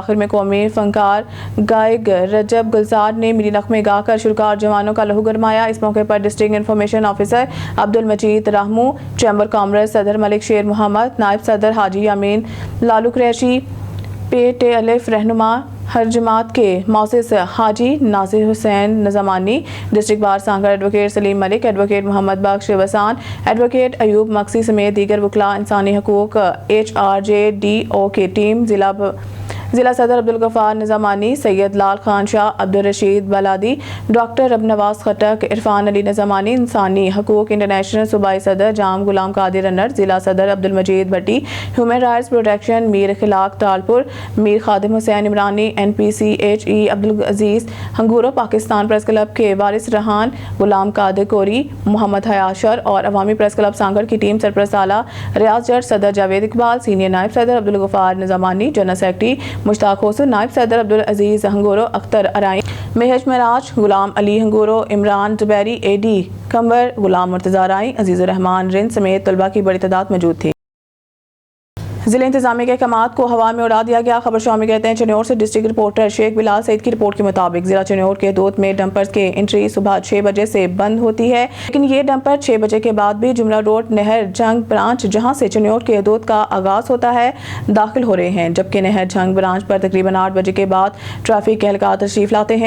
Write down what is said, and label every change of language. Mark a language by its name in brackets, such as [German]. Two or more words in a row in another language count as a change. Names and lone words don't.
[Urdu] آخر میں قومی فنکار گائک رجب گلزار نے ملی نغمے گا کر شرکا اور جوانوں کا لہو گرمایا. اس موقع پر [English] district information officer [Urdu] عبدالمجید راہمو, [English] chamber commerce [Urdu] صدر ملک شیر محمد، نائب صدر حاجی امین لالو قریشی، پیٹے الف رہنما ہر جماعت کے مؤسس حاجی ناصر حسین نظامانی, [English] district bar [Urdu] سانگھڑ ایڈووکیٹ سلیم ملک، ایڈووکیٹ محمد بخش وسان، ایڈووکیٹ ایوب مکسی سمیت دیگر وکلا، انسانی حقوق HRJDO کی ٹیم، ضلع صدر عبدالغفار نظامانی، سید لال خان شاہ، عبدالرشید بلادی، ڈاکٹر اب نواز خٹک، عرفان علی نظامانی، انسانی حقوق انٹرنیشنل صوبائی صدر جام غلام قادر انڑ، ضلع صدر عبدالمجید بھٹی، ہیومن رائٹس پروٹیکشن میر خلاق تالپور، میر خادم حسین عمرانی، NPCHE عبدالعزیز ہنگورو، پاکستان پریس کلب کے وارث رحان، غلام قادر کوری، محمد حیاشر اور عوامی پریس کلب سانگھڑ کی ٹیم سرپرست اعلیٰ ریاض جٹ, صدر جاوید اقبال، سینئر نائب صدر عبدالغفار نظامانی, [English] general secretary [Urdu] مشتاق حسین، نائب صدر عبدالعزیز ہنگورو، اختر ارائی، مہج مراج، غلام علی ہنگورو، عمران زبیری، AD کمبر، غلام مرتضیٰ رائی، عزیزالرحمن رند سمیت طلبہ کی بڑی تعداد موجود تھی. ضلعے انتظامیہ کے احکامات کو ہوا میں اڑا دیا گیا. خبر شامل کہتے ہیں چنیوٹ سے. [English] district reporter [Urdu] شیخ بلال سعید کی رپورٹ کے مطابق ضلع چنیوٹ کے حدود میں ڈمپرز کے انٹری صبح 6 بجے سے بند ہوتی ہے، لیکن یہ ڈمپر 6 بجے کے بعد بھی جملہ روڈ نہر جھنگ برانچ، جہاں سے چنیوٹ کے حدود کا آغاز ہوتا ہے، داخل ہو رہے ہیں، جبکہ نہر جھنگ برانچ پر تقریباً 8 بجے کے بعد ٹریفک کے اہلکار تشریف لاتے ہیں.